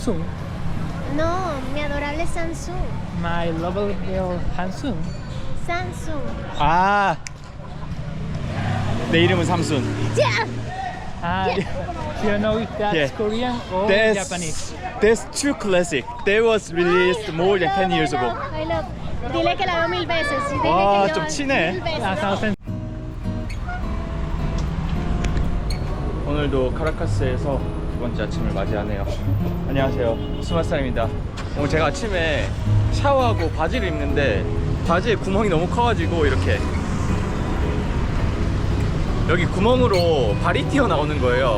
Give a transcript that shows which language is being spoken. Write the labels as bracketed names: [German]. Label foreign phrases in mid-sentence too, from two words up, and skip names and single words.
[Spanish] Samsung. No, mi adorable Samsung. [English] My lovely girl Samsung. Samsung. [Korean] 아, 내 이름은 삼순. [English] Yeah. Do you know if that's Yeah. Korean or That's, Japanese? that's too classic. That was released more than 10 years ago. I love. [Spanish] Dile que la veo 1000 veces. Dile [Korean] 와, [Spanish] que yo [Korean] 좀 치네. [Spanish] 1000 veces. [English] A thousand. [Korean] 오늘도 카라카스에서 두 번째 아침을 맞이하네요. 안녕하세요, 스마스타입니다. 오늘 제가 아침에 샤워하고 바지를 입는데 바지에 구멍이 너무 커가지고 이렇게 여기 구멍으로 발이 튀어나오는 거예요.